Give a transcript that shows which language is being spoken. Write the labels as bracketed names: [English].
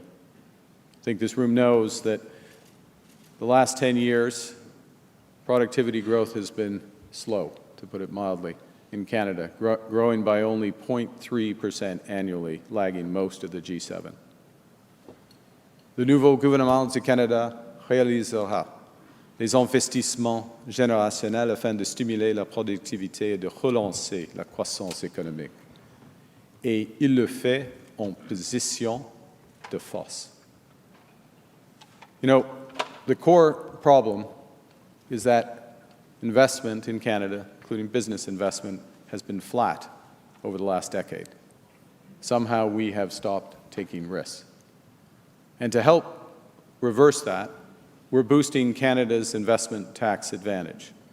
[English] I think this room knows that the last 10 years, productivity growth has been slow, to put it mildly, in Canada, growing by only 0.3% annually, lagging most of the G7. [French] Le nouveau gouvernement du Canada réalisera les investissements générationnels afin de stimuler la productivité et de relancer la croissance économique. Et il le fait en position de force. [English] You know, the core problem is that investment in Canada, including business investment, has been flat over the last decade. Somehow we have stopped taking risks. And to help reverse that, we're boosting Canada's investment tax advantage.